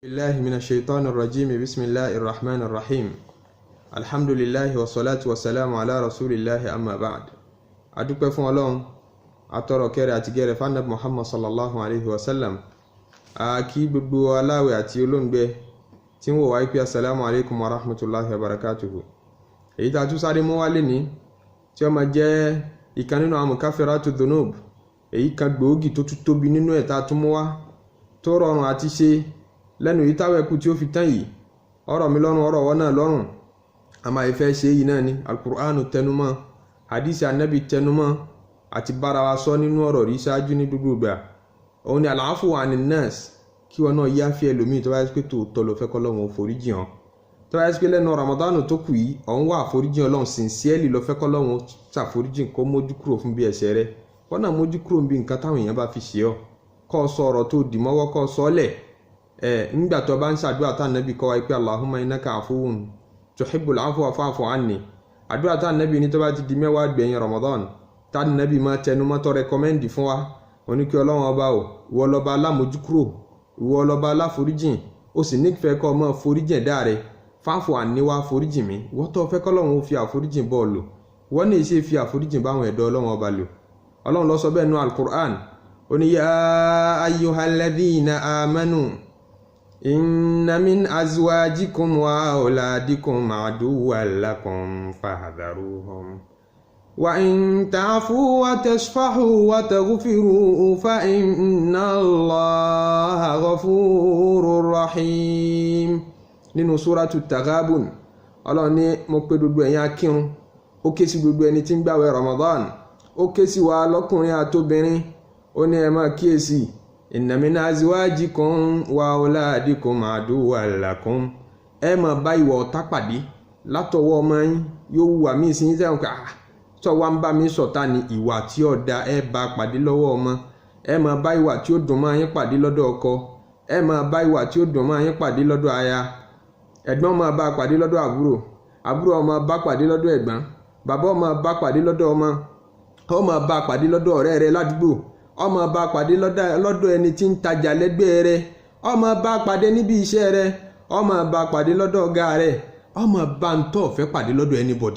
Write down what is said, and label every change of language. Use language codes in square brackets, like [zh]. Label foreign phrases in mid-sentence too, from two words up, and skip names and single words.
[ar] بالله من الشيطان الرجيم بسم الله الرحمن الرحيم الحمد لله والصلاة والسلام على رسول الله أما بعد [yo] adúpẹ́ fún Ọlọ́run atọrọ kẹrẹ àti gẹrẹ fánàbí Muhammad [ar] صلى الله عليه وسلم [yo] a kí gbogbo aláwẹ̀ àti olóǹgbẹ tí wọ́n wáyé pé [ar] السلام عليكم ورحمة الله وبركاته. [yo] èyí tá tún sáré mú wá lénìí tí ó máa jẹ́ ìkan nínú àwọn [ar] مكفرات الذنوب, [yo] èyí kan gbòógì tó tún tóbi nínú ẹ̀ tá tún mú wá tó rọrùn àti ṣe lẹ́nu yìí táwẹ̀kù tí ó fi tán yìí. ọ̀rọ̀ mi lọ́rùn ọ̀rọ̀ wọ́n náà lọ́rùn, a máa ìfẹ́ ṣe yìí náà ni alkùránù tẹnumọ́, hadisi annabi tẹnumọ́ àti bára wa sọ nínú ọ̀rọ̀ rí ṣáájú ní gbogbo ìgbà. òun ni [ar] العفو عن الناس, [yo] kí wọn náà yá fi ẹlòmíì tó bá yẹ pé tòótọ́ ló fẹ́ kọ́lọ́hun foríjì hàn, tó bá yẹ pé lẹ́nu ramadanu tó kù yìí ọ̀hún wà foríjì Ọlọ́run sincerely ló fẹ́ kọ́lọ́hun ṣàforíjì kó mójú kúrò fún bí ẹ̀ṣẹ̀ rẹ̀. wọ́n náà mójú kúrò bí nǹkan táwọn èèyàn bá fi ṣe ọ́, kọ́ sọ ọ̀rọ̀ tó dì mọ́wọ́ kọ́ sọ ọ́lẹ̀. nígbà tó bá ń ṣàdúrà tá nàbí kọ́ wa pé [ar] اللهم إنك عفو تحب العفو فاعف عني, [yo] àdúrà tá nàbí ní tó bá ti di mẹ́wàá gbẹ̀yìn Ramadan tá nàbí máa tẹnu mọ́ tó rẹkọmẹ́ndì fún wa. oníkẹ́ Ọlọ́run ọba ò ìwọ lọ́ba alámójúkúrò, ìwọ lọ́ba aláforíjìn, ó sì nífẹ̀ẹ́ kọ́ mọ́ foríjìn ẹ̀dá rẹ̀, [ar] فاعف عني [yo] wá foríjìn mi. wọ́n tó fẹ́ kọ́lọ́run ó fi àforíjìn bọ́ lò, wọ́n ní ṣe fi àforíjìn báwọn ẹ̀dọ́ Ọlọ́run ọba lò. Ọlọ́run ló sọ bẹ́ẹ̀ nú al-Qur'an, ó ní [ar] يا أيها الذين آمنوا إن من أزواجكم وأولادكم عدوا لكم فاحذروهم وإن تعفوا وتصفحوا وتغفروا فإن الله غفور رحيم. [yo] nínú suratu Taghabun, Ọlọ́run ní mo pè gbogbo ẹ̀yin akírun, ó ké sí gbogbo ẹni tí ń gbààwẹ̀ Ramadan, ó ké sí wa lọ́kùnrin àtobìnrin, ó ní ẹ máa kíyèsí [ar] إن من أزواجكم وأولادكم عدوا لكم, [yo] ẹ máa bá ìwà ọ̀tá pàdé látọwọ́ ọmọ yín. yóò wà mí sí yín sẹ́wọ̀n ká tó wá ń bá mi sọ̀tá ni ìwà tí ó da ẹ bá pàdé lọ́wọ́ ọmọ. ẹ máa bá ìwà tí ó dùn mọ́ yín pàdé lọ́dọ̀ ọkọ, ẹ máa bá ìwà tí ó dùn mọ́ yín pàdé lọ́dọ̀ aya. ẹ̀gbọ́n máa bá pàdé lọ́dọ̀ àbúrò, àbúrò máa bá pàdé lọ́dọ̀ ẹ̀gbọ́n, bàbá máa bá pàdé lọ́dọ̀ ọmọ, ó máa bá pàdé lọ́dọ̀ ọ̀rẹ́ rẹ̀ ládùúgbò, ó máa bá pàdé lọ́dọ̀ ẹni tí ń tajà lẹ́gbẹ̀ẹ́ rẹ̀, ó máa bá pàdé níbi iṣẹ́ rẹ̀, ó máa bá pàdé lọ́dọ̀ ọ̀gá rẹ̀, ó máa bá ń tọ́ fẹ́ pàdé lọ́dọ̀ anybody.